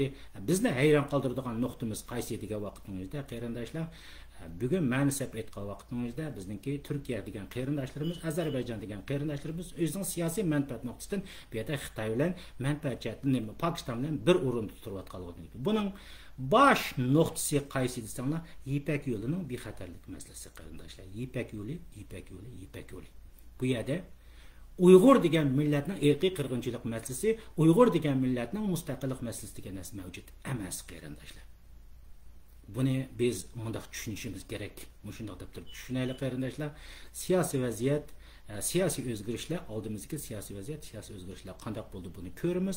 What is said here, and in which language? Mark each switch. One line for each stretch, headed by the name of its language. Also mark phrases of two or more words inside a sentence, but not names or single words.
Uzbek: Bizni hayron qoldiradigan nuqtamiz qaysi degan vaqtimizda qarindoshlar, bugun mansab aytgan vaqtimizda bizningki Turkiya degan qarindoshlarimiz, Ozarbayjon degan qarindoshlarimiz o'zining siyosiy manfaat nuqtasidan bu yerda Xitoy bilan manfaat jihatdan Pokiston bilan bir o'rinda turayotganligi. Buning
Turkish: baş noktası
Uzbek: qaysi desanglar, İpek yoluning bexatarlik masalasi qarindoshlar.
Turkish: İpek yolu, İpek yolu, İpek yolu.
Uzbek: Bu yerda Uyg'ur degan millatning irqiy qirg'inchilik masalasi, Uyg'ur degan millatning mustaqillik masalasi degan narsa mavjud emas qarindoshlar. Buni biz mundaq tushunishimiz kerak. Shundoq deb turib tushunaylik qarindoshlar. Siyosiy vaziyat, siyosiy o'zgarishlar, oldimizga siyosiy vaziyat, siyosiy o'zgarishlar qanday bo'ldi buni ko'ramiz.